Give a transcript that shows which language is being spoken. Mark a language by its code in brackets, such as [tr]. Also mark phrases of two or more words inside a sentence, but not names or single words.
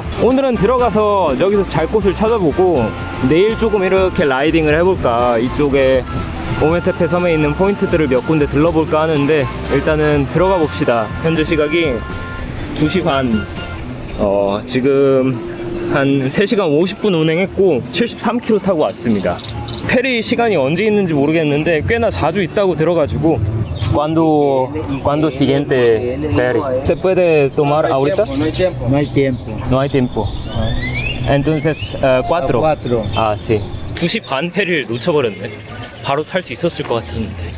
[ko] 오늘은 들어가서 저기서 잘 곳을 찾아보고 내일 조금 이렇게 라이딩을 해볼까, 이쪽에 오메테페 섬에 있는 포인트들을 몇 군데 들러볼까 하는데 일단은 들어가 봅시다. 현재 시각이 2시 반. 지금 한 3시간 50분 운행했고 73km 타고 왔습니다. 페리 시간이 언제 있는지 모르겠는데 꽤나 자주 있다고 들어가지고. [es] ¿Cuándo siguiente ferry? ¿Se puede tomar ahorita? No hay tiempo. No hay tiempo. Entonces, 4. 아, sí. [ko] 2시 반 페리를 놓쳐버렸네. 바로 탈 수 있었을 것 같은데.